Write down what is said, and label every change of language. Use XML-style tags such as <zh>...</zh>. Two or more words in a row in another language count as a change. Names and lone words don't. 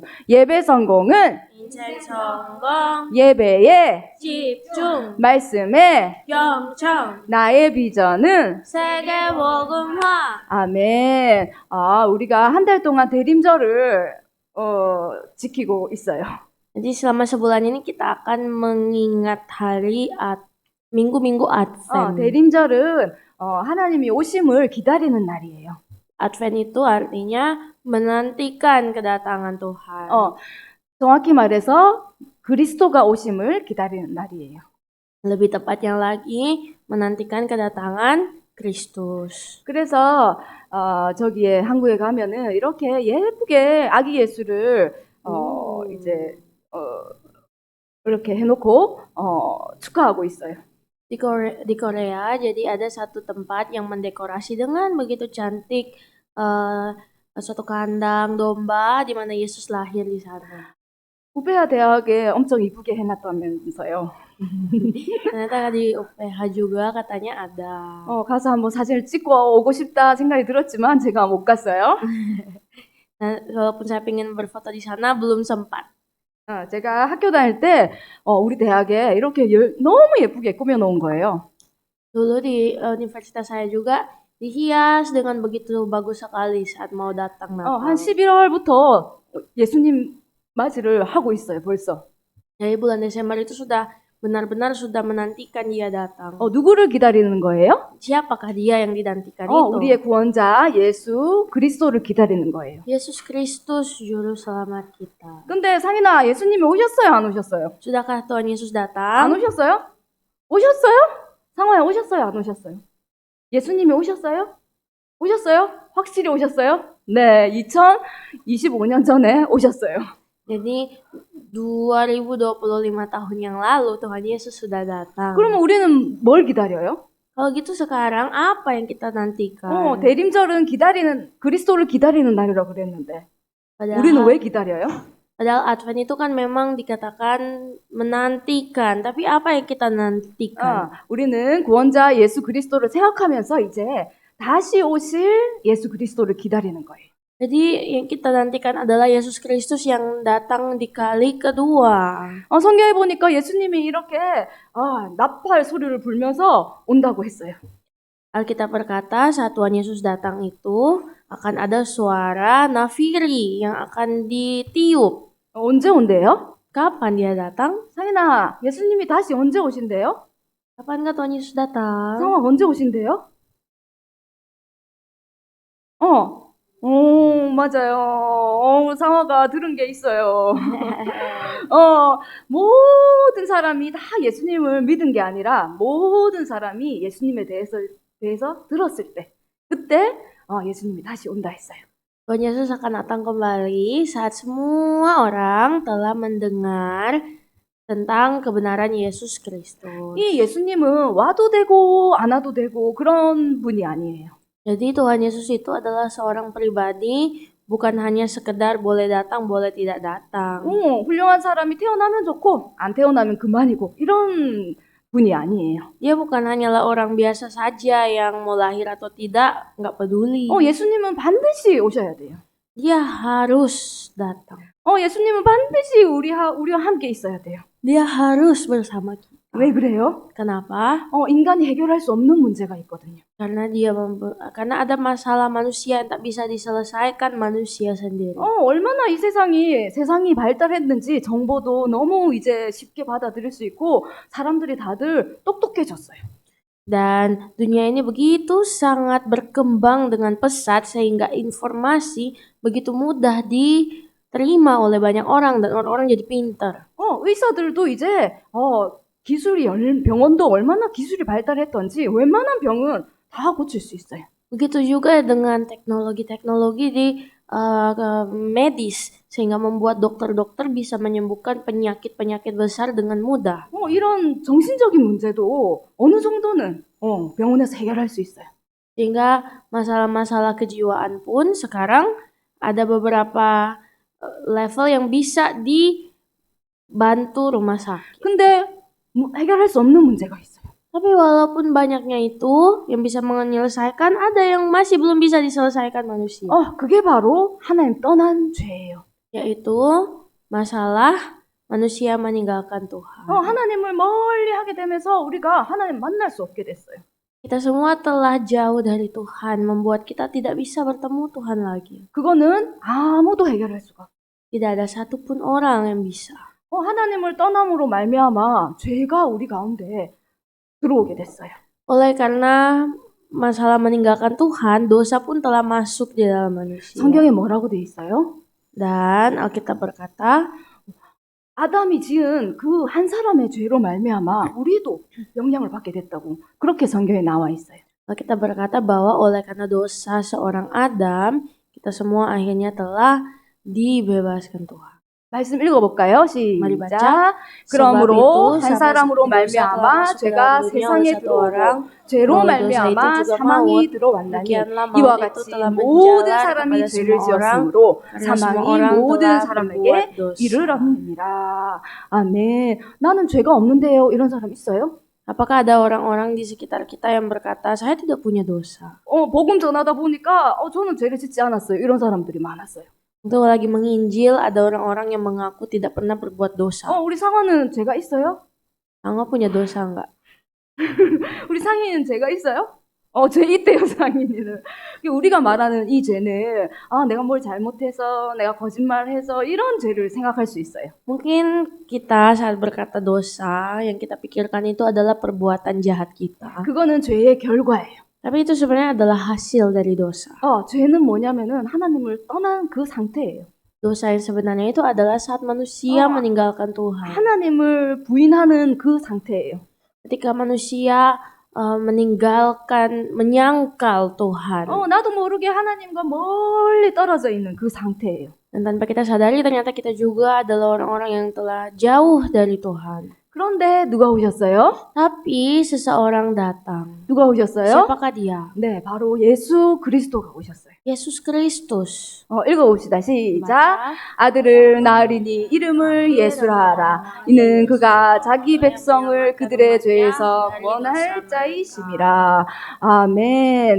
<ko>예배 성공은 인생 성공, 예배에 집중, 말씀에 영청, 나의 비전은 세계 복음화. 아멘. 우리가 한 달 동안 대림절을 지키고 있어요.</ko> <id>Jadi selama sebulan ini kita akan mengingat hari minggu-minggu Advent.</id> <ko>대림절은 하나님이 오심을 기다리는 날이에요.</ko> <id>Advent itu artinya menantikan kedatangan Tuhan.</id> <ko>정확히 말해서 그리스도가 오심을 기다리는 날이에요.</ko> <id>Lebih tepatnya lagi menantikan kedatangan Kristus.</id> <ko>그래서 저기에 한국에 가면은 이렇게 예쁘게 아기 예수를 이렇게 해놓고 축하하고 있어요.</ko> <id>Di Korea, jadi ada satu tempat yang mendekorasi dengan begitu cantik suatu kandang domba di mana Yesus lahir di sana.</id> <ko>우베아 대학에 엄청 이쁘게 해놨다면서요.</ko> <id>Ternyata di UPH juga katanya ada.</id> <ko>가서 한번 사진을 찍고 오고 싶다 생각이 들었지만 제가 못 갔어요.</ko> <id>Nah, walaupun saya ingin berfoto di sana belum sempat.</id> <ko>제가 학교 다닐 때 우리 대학에 이렇게 너무 예쁘게 꾸며놓은 거예요.</ko> <id>Dulu di universitas saya juga dihias dengan begitu bagus sekali saat mau datang Natal.</id> <ko>한 11월부터 예수님 맞이를 하고 있어요, 벌써.</ko> <id>Dari bulan Desember itu sudah benar-benar sudah menantikan dia datang.</id> <ko>누구를 기다리는 거예요?</ko> <id>Siapakah dia yang dinantikan itu?</id> <ko>우리의 구원자 예수 그리스도를 기다리는 거예요.</ko> <id>Yesus Kristus juru selamat kita.</id> <ko>근데 상인아, 예수님이 오셨어요, 안 오셨어요?</ko> <id>Sudahkah Tuhan Yesus</id> <ko>안</ko> <id>datang?</id> <ko>오셨어요? 오셨어요? 상호야, 오셨어요, 안 오셨어요? 예수님이 오셨어요? 오셨어요? 확실히 오셨어요? 네, 2025년 전에 오셨어요.</ko> <id>Jadi 2025 tahun yang lalu Tuhan Yesus sudah datang.</id> <ko>그러면 우리는 뭘 기다려요?</ko> <id>Kalau gitu sekarang apa yang kita nantikan?</id> <ko>대림절은 그리스도를 기다리는 날이라고 그랬는데 우리는 왜 기다려요?</ko> <id>Padahal Advent itu kan memang dikatakan menantikan, tapi apa yang kita nantikan?</id> <ko>우리는 구원자 예수 그리스도를 생각하면서 이제 다시 오실 예수 그리스도를 기다리는 거예요.</ko> <id>Jadi yang kita nantikan adalah Yesus Kristus yang datang di kali kedua.</id> <ko>성경에 보니까 예수님이 이렇게 나팔 소리를 불면서 온다고 했어요.</ko> <id>Alkitab berkata saat Tuhan Yesus datang itu akan ada suara nafiri yang akan ditiup.</id> <ko>언제 온대요?</ko> <id>Kapan dia datang?</id> <ko>상인아, 예수님이 다시 언제 오신대요?</ko> <id>Kapan Tuhan Yesus datang?</id> <ko>상아 언제 오신대요? 맞아요. 상아가 들은 게 있어요. 모든 사람이 다 예수님을 믿은 게 아니라 모든 사람이 예수님에 대해서 들었을 때 그때 예수님이 다시 온다 했어요.</ko> <id>Tuhan Yesus akan datang kembali saat semua orang telah mendengar tentang kebenaran Yesus Kristus.</id> <ko>이 예수님은 와도 되고 안 와도 되고 그런 분이 아니에요.</ko> <id>Jadi Tuhan Yesus itu adalah seorang pribadi, bukan hanya sekedar boleh datang, boleh tidak datang.</id> <ko>훌륭한 사람이 태어나면 좋고 안 태어나면 그만이고 이런 분이 아니에요.</ko> <id>Dia bukan hanyalah orang biasa saja yang mau lahir atau tidak, nggak peduli.</id> <ko>예수님은 반드시 오셔야 돼요.</ko> <id>Dia harus datang.</id> <ko>예수님은 반드시 우리와 함께 있어야 돼요.</ko> <id>Dia harus bersama kita.</id> <ko>왜 그래요?</ko> <id>Kenapa?</id> <ko>인간이 해결할 수 없는 문제가 있거든요.</ko> <id>Karena ada masalah manusia yang tak bisa diselesaikan manusia sendiri.</id> <ko>얼마나 이 세상이 발달했는지 정보도 너무 이제 쉽게 받아들일 수 있고 사람들이 다들 똑똑해졌어요.</ko> <id>Dan dunia ini begitu sangat berkembang dengan pesat sehingga informasi begitu mudah diterima oleh banyak orang dan orang-orang jadi pintar.</id> <ko>의사들도 이제 병원도 얼마나 기술이 발달했던지 웬만한 병은 다 고칠 수 있어요.</ko> <id>Begitu juga dengan teknologi-teknologi di medis, sehingga membuat dokter-dokter bisa menyembuhkan penyakit-penyakit besar dengan mudah.</id> <ko>이런 정신적인 문제도 어느 정도는 병원에서 해결할 수 있어요.</ko> <id>Sehingga masalah-masalah kejiwaan pun sekarang ada beberapa level yang bisa dibantu rumah sakit.</id> <ko>근데 해결할 수 없는 문제가 있어요.</ko> <id>Tapi walaupun banyaknya itu yang bisa menyelesaikan, ada yang masih belum bisa diselesaikan manusia.</id> <ko>그게 바로 하나님 떠난 죄예요.</ko> <id>Yaitu masalah manusia meninggalkan Tuhan.</id> <ko>하나님을 멀리 하게 되면서 우리가 하나님 만날 수 없게 됐어요.</ko> <id>Kita semua telah jauh dari Tuhan, membuat kita tidak bisa bertemu Tuhan lagi.</id> <ko>그거는 아무도 해결할 수가 없어요.</ko> <id>Tidak ada satupun orang yang bisa.</id> <ko>하나님을 떠남으로 말미암아 죄가 우리 가운데 들어오게 됐어요.</ko> <id>Oleh karena masalah meninggalkan Tuhan, dosa pun telah masuk di dalam manusia.</id> <ko>성경에 뭐라고 돼 있어요?</ko> <id>Dan Alkitab berkata,</id> <ko>아담이 지은 그 한 사람의 죄로 말미암아 우리도 영향을 받게 됐다고 그렇게 성경에 나와 있어요.</ko> <id>Alkitab berkata bahwa oleh karena dosa seorang Adam, kita semua akhirnya telah dibebaskan Tuhan.</id> <ko>말씀 읽어볼까요?</ko> <id>Mari baca.</id> <ko>시작. 그러므로 한 사람으로 말미암아 죄가 세상에 들어오고 죄로 말미암아 사망이 들어왔나니 이와 같이 모든 사람이 죄를 지었으므로 사망이 모든 사람에게 이르렀느니라. 아멘. 나는 죄가 없는데요. 이런 사람 있어요?</ko> <id>Apakah ada orang-orang di sekitar kita yang berkata, saya tidak punya dosa?</id> <ko>복음 전하다 보니까 저는 죄를 짓지 않았어요. 이런 사람들이 많았어요.</ko> <id>Untuk lagi menginjil, ada orang-orang yang mengaku tidak pernah berbuat dosa.</id> <ko>우리 상아는 죄가 있어요?</ko> <id>Angga punya dosa enggak?</id> <ko>우리 상이는 죄가 있어요? 죄 있대요, 상인이는. 우리가 말하는 이 죄는 내가 뭘 잘못해서, 내가 거짓말해서 이런 죄를 생각할 수 있어요.</ko> <id>Mungkin kita saat berkata dosa, yang kita pikirkan itu adalah perbuatan jahat kita.</id> <ko>그거는 죄의 결과예요.</ko> <id>Tapi itu sebenarnya adalah hasil dari dosa.</id> <ko>죄는 뭐냐면은 하나님을 떠난 그 상태예요.</ko> <id>Dosa yang sebenarnya itu adalah saat manusia meninggalkan Tuhan.</id> <ko>하나님을 부인하는 그 상태예요.</ko> <id>Ketika manusia menyangkal Tuhan.</id> <ko>나도 모르게 하나님과 멀리 떨어져 있는 그 상태예요.</ko> <id>Dan tanpa kita sadari ternyata kita juga adalah orang-orang yang telah jauh dari Tuhan.</id> <ko>그런데 누가 오셨어요?</ko> <id>Tapi seseorang datang.</id> <ko>누가 오셨어요?</ko> <id>Siapakah dia?</id> <ko>네, 바로 예수 그리스도가 오셨어요.</ko> <id>Yesus Kristus.</id> <ko>읽어봅시다. 시작.</ko> <id>Baca.</id> <ko>아들을 낳으리니 이름을 예수라 하라. 이는 그가 자기 백성을 그들의 죄에서 구원할 자이심이라. 아멘.</ko>